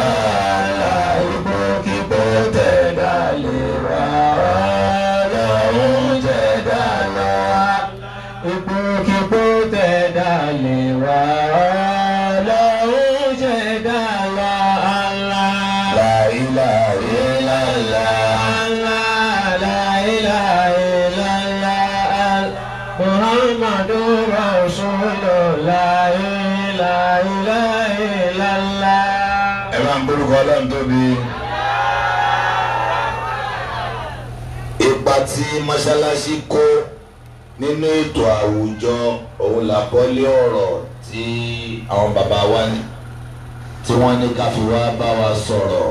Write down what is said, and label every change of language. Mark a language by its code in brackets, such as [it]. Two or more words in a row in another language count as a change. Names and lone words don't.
[yo] Ìgbòkègbodò tẹ̀dá lè wá. Ọlọ́run jẹ̀dá lọ. Ìgbòkègbodò tẹ̀dá lè wá. Ọlọ́run jẹ̀dá lọ. [ar] لا إله إلا الله. لا إله إلا الله. محمد رسول الله. لا إله إلا الله. [yo] Ẹ máa ń borúkọ Ọlọ́run tóbi. Ipa tí mọ́ṣáláṣí kó nínú ètò àwùjọ òun làkọ́lé ọ̀rọ̀ tí àwọn bàbá wa ní tí wọ́n ní ká fi wá bá wa sọ̀rọ̀.